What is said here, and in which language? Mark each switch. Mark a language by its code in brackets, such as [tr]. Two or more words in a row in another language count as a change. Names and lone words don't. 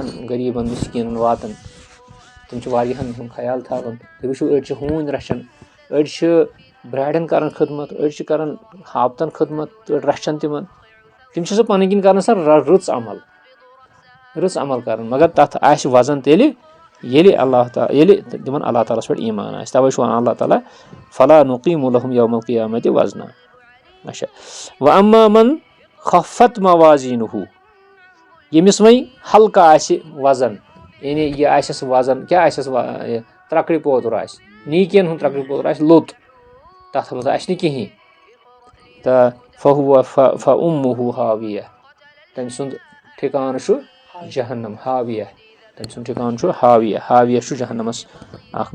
[ks] غریٖبن مِسکیٖنن واتان تِم چھِ واریاہن ہُنٛد خیال تھاوان تُہۍ وٕچھِو أڑۍ چھِ ہوٗنۍ رچھان أڑۍ چھِ برارٮ۪ن کران خدمت أڑۍ چھِ کران ہاپتن خدمت أڑۍ رچھان تِمن تِم چھِ سۄ پنٕنۍ کِنۍ کران سۄ رٕژ عمل کران مگر تتھ آسہِ وزن تیٚلہِ ییٚلہِ تِمن اللہ تعالیٰ ہس پٮ۪ٹھ ایٖمان آسہِ توے چھُ ونان اللہ تعالیٰ [ar] فلا نُقیٖمُ لَہُم یومَ القیامتِ وزنا [ks] اچھا [ar] وَأَمَّا مَن خَفَّت موازیٖنُہُ [ks] ییٚمِس وۄنۍ ہلکہٕ آسہِ وزن یعنی یہِ آسٮ۪س وزن کیٛاہ آسٮ۪س ترٛکرِ پوتُر آسہِ نیٖکین ہُنٛد ترٛکرِ پوتُر آسہِ لوٚت تتھ منٛز آسہِ نہٕ کِہینۍ تہٕ [ar] فَأُمُّهُ ہاویہ [ks] تٔمۍ سُنٛد ٹھِکانہٕ چھُ جہنم ہاویہ تٔمۍ سُنٛد ٹھِکانہٕ چھُ ہاویہ چھُ جہنمس اکھ